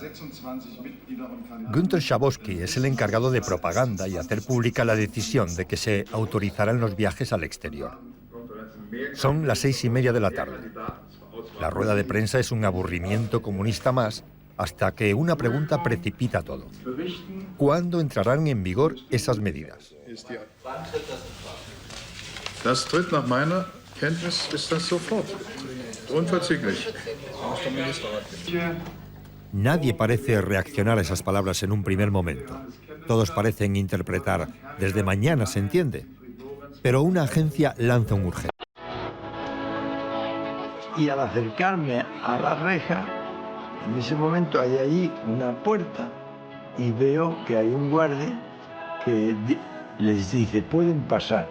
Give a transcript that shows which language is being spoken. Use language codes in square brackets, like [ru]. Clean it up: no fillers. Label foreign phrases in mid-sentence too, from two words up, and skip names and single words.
[es] Günter Schabowski es el encargado de propaganda y hacer pública la decisión de que se autorizaran los viajes al exterior. Son las 6:30 de la tarde. La rueda de prensa es un aburrimiento comunista más, hasta que una pregunta precipita todo. ¿Cuándo entrarán en vigor esas medidas? [de] Das tritt nach meiner Kenntnis ist das sofort. Unverzüglich. [es] Nadie parece reaccionar a esas palabras en un primer momento. Todos parecen interpretar «desde mañana, ¿se entiende?». Pero una agencia lanza un urgente. Y al acercarme a la reja, en ese momento hay allí una puerta y veo que hay un guardia que les dice «pueden pasar».